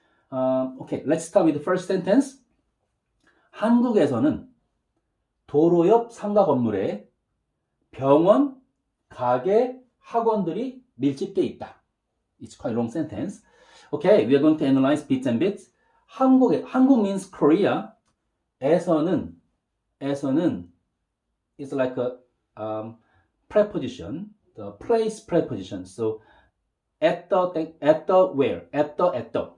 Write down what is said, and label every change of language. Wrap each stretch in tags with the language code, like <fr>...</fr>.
<en>Okay, let's start with the first sentence.</en> <ko>한국에서는 도로 옆 상가 건물에 병원, 가게, 학원들이 밀집돼 있다.</ko> <en>It's quite a long sentence. Okay, we are going to analyze bits and bits. 한국 means Korea. 에서는 is like a preposition, the place preposition. So at the where, at the.</en>